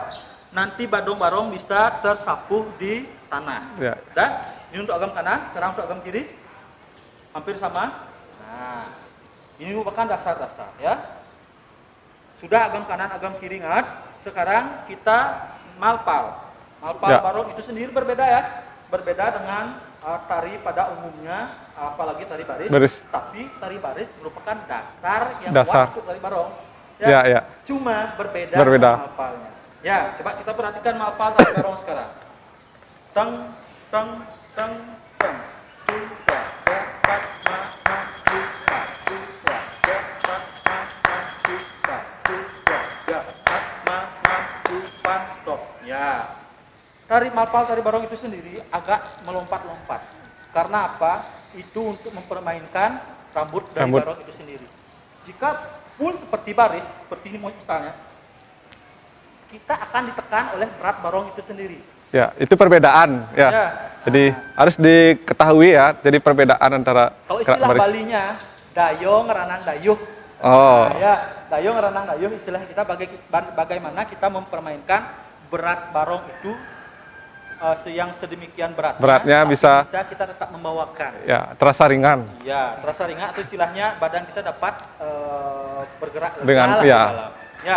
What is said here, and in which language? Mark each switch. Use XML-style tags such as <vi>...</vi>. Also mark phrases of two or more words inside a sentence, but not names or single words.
<id>Nanti barong bisa tersapu di tanah. Ya. Dan ini untuk agam kanan, sekarang untuk agam kiri hampir sama. Nah, ini merupakan dasar-dasar ya. Sudah agam kanan, agam kiri ngat. Sekarang kita malpal. Malpal barong itu sendiri berbeda ya. Berbeda dengan tari pada umumnya, apalagi tari baris. Tapi tari baris merupakan dasar yang kuat untuk tari barong. Ya. Cuma berbeda dengan malpalnya. Ya, coba kita perhatikan malpal tari barong sekarang. Teng, teng, teng, teng. Tupa, dapat, ma, tupa, tupa, dapat, ma, tupa, tupa, dapat, ma, tupa, stop. Ya. Tari malpal tari barong itu sendiri agak melompat-lompat. Karena apa? Itu untuk mempermainkan rambut dari barong itu sendiri. Jika full seperti baris, seperti ini misalnya, kita akan ditekan oleh berat barong itu sendiri. Ya, itu perbedaan ya. Jadi harus diketahui ya. Jadi perbedaan antara kalau istilah balinya</id> <ban>dayong ranang dayuh. Dayong ranang dayuh</ban> <id>istilah kita bagaimana kita mempermainkan berat barong itu yang sedemikian beratnya bisa kita tetap membawakan. Ya, terasa ringan. Ya, terasa ringan atau istilahnya badan kita dapat bergerak dengan ya.</id>